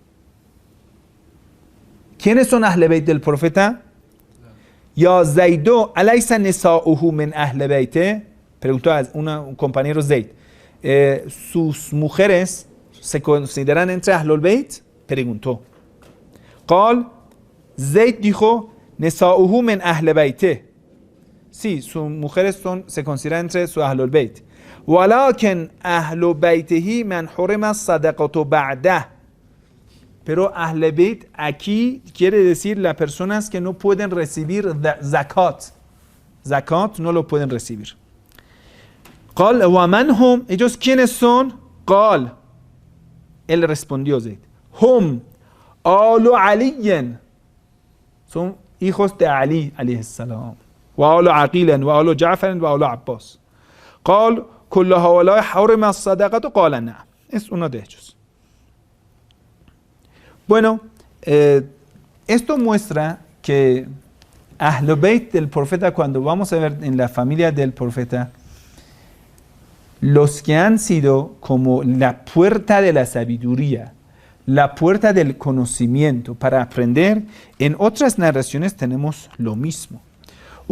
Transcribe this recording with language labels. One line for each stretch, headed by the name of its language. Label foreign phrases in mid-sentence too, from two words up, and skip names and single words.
Spanish: ¿Quiénes son
Arabic: أهل بيت
Spanish: del profeta?
Arabic: يا زيد، أليس نساؤه من أهل بيته.
Spanish: Preguntó a un compañero Zaid. ¿Sus mujeres se consideran entre
Arabic: أهل البيت?
Spanish: Preguntó.
Arabic: Qal, Zaid dijo, نساؤه من أهل بيته.
Spanish: Sí, sus mujeres se consideran entre su
Arabic: أهل البيت. ولكن أهل بيته من حرم الصدقة بعده.
Spanish: Pero
Arabic: أهل بيت
Spanish: aquí quiere decir las personas que no pueden recibir zakat. Zakat no lo pueden recibir.
Arabic: قال ومن هم,
Spanish: ellos quiénes son?
Arabic: قال,
Spanish: él respondió
Arabic: Zaid, هم آل علي,
Spanish: son hijos de Ali
Arabic: عليه السلام. وآل عقيل وآل جعفر وآل عباس. قال كل هؤلاء حرم الصدقة، قال نعم.
Spanish: Es uno de ellos. Bueno, esto muestra que
Arabic: أهل البيت
Spanish: del profeta, cuando vamos a ver en la familia del profeta, los que han sido como la puerta de la sabiduría, la puerta del conocimiento para aprender, en otras narraciones tenemos lo mismo.